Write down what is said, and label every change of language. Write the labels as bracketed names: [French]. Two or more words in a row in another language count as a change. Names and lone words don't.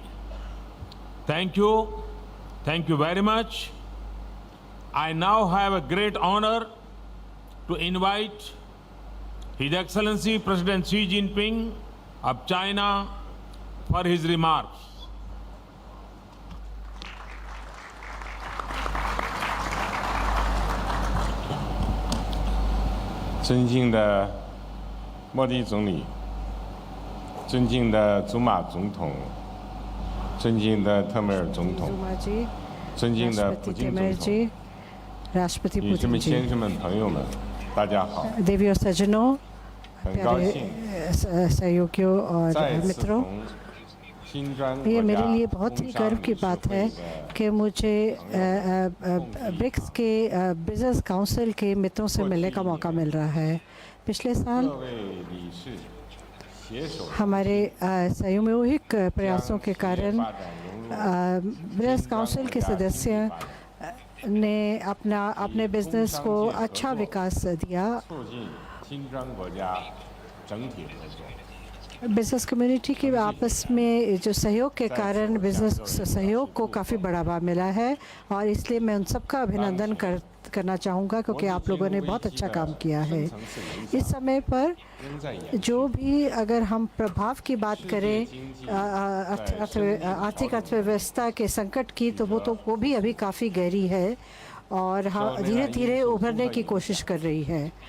[English] Thank you. Thank you very much. I now have a great honor to invite His Excellency President Xi Jinping of China for his remarks. [Chinese] 尊敬的莫迪总理，尊敬的祖马总统，尊敬的特梅尔总统，尊敬的普京总统，女士们、先生们、朋友们，大家好！ [Hindi] देवियों सज्जनों, [Chinese] 很高兴 [Hindi] सहयोगियों और [Chinese] 再次 [Hindi] मित्रों, [Chinese] 同新专 [Hindi] ये [Chinese] 国 [Hindi] मेरे [Chinese] 家 [Hindi] लिए बहुत ही [Chinese] 工商 [Hindi] गर्व [Chinese] 理 [Hindi] की [Chinese] 事 [Hindi] बात [Chinese] 会 [Hindi] है [Chinese] 的 [Hindi] कि मुझे ब्रिक्स के [English] business council [Hindi] के मित्रों से मिलने का मौका मिल रहा है। पिछले साल [Chinese] 各位理事携手 [Hindi] हमारे सामूहिक प्रयासों के [Chinese] 将企业 [Hindi] कारण [Chinese] 发展融入 [English] business council [Hindi] के सदस्य ने अपने बिजनेस को अच्छा विकास दिया। [Chinese] 促进新专国家整体合作。 [English] business community [Hindi] के आपस में जो सहयोग के कारण बिजनेस सहयोग को काफ़ी बढ़ावा मिला है और इसलिए मैं उन सबका अभिनंदन करना चाहूँगा क्योंकि आप लोगों ने बहुत अच्छा काम किया है। इस समय पर जो भी अगर हम प्रभाव की बात करें आर्थिक अर्थव्यवस्था के संकट की तो वो भी अभी काफ़ी गहरी है और धीरे धीरे उभरने की कोशिश कर रही है।